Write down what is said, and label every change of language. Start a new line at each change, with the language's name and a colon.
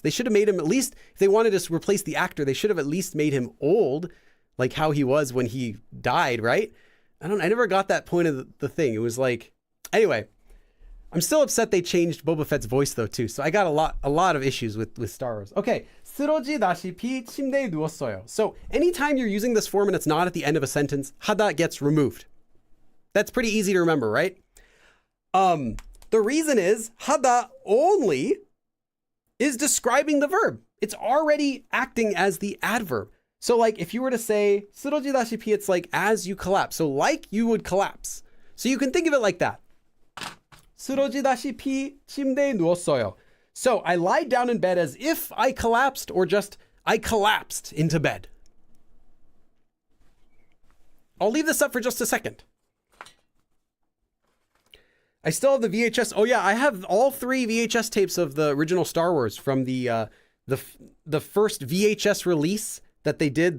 English: They should have made him at least, if they wanted to replace the actor, they should have at least made him old, like how he was when he died, right? I never got that point of the thing. It was like, anyway, I'm still upset they changed Boba Fett's voice though too. So I got a lot of issues with Star Wars. Okay,
Korean: 쓰러지다시피 침대에 누웠어요.
English: So anytime you're using this form and it's not at the end of a sentence, hada gets removed. That's pretty easy to remember, right? The reason is hada only is describing the verb. It's already acting as the adverb. So like if you were to say
Korean: 쓰러지다시피,
English: it's like as you collapse. So like you would collapse. So you can think of it like that.
Korean: 쓰러지다시피 침대에 누웠어요.
English: So I lied down in bed as if I collapsed, or just I collapsed into bed. I'll leave this up for just a second. I still have the VHS. Oh yeah, I have all 3 VHS tapes of the original Star Wars from the first VHS release that they did.